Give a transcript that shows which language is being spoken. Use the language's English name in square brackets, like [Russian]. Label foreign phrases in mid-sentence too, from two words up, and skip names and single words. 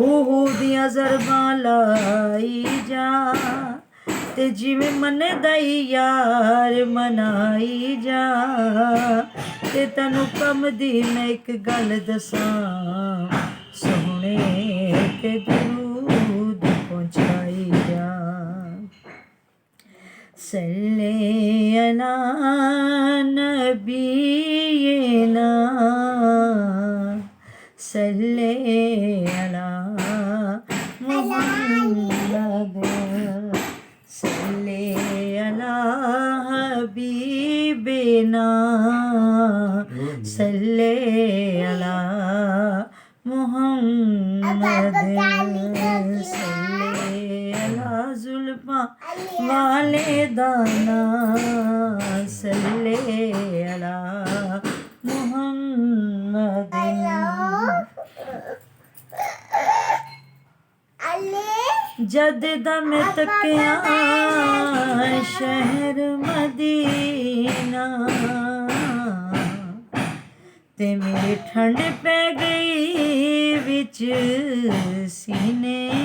[Punjabi] ہو دیاں ضرباں لائی جا، تے جیویں منے دائی یار منائی جا، تے تینوں کم دی میں اک گل دساں، سوہنے تے درود پہنچائی جا. [Arabic] صلّ على نبينا، صلّ على محمد، صلّ على मुहम्मद, सल्ले अला حبيبنا، صلّ على محمد، صلّ على [Punjabi] زلفاں والے دانا, [Arabic] صلّ على محمد. [Punjabi] جد دم تکیا شہر مدینہ، تے میرے ٹھنڈ پے گئی وچ سینے